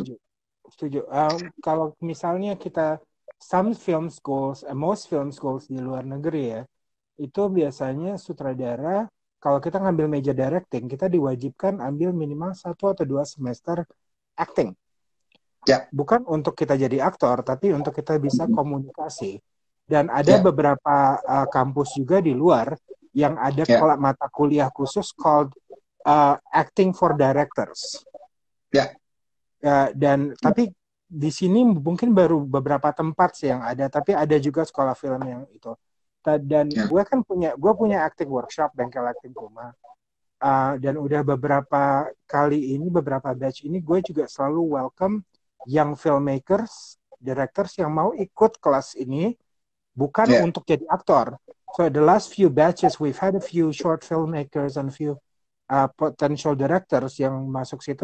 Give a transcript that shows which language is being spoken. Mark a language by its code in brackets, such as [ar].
[id] setuju. Setuju. Kalau misalnya kita [en] some film schools, most film schools [id] di luar negeri ya, itu biasanya sutradara kalau kita ngambil major directing, kita diwajibkan ambil minimal 1 atau 2 semester acting. Ya, Bukan untuk kita jadi aktor, tapi untuk kita bisa komunikasi. Dan ada ya, beberapa kampus juga di luar yang ada ya, mata kuliah khusus [en] called acting for directors. [id] ya, Dan tapi di sini mungkin baru beberapa tempat sih yang ada, tapi ada juga sekolah film yang itu. Dan ya. gue punya acting workshop bengkel acting rumah. Dan udah beberapa batch ini gue juga selalu [en] welcome young filmmakers [id] directors yang mau ikut kelas ini bukan Ya, untuk jadi aktor. [en] So the last few batches we've had a few short filmmakers and few potential directors [id] yang masuk situ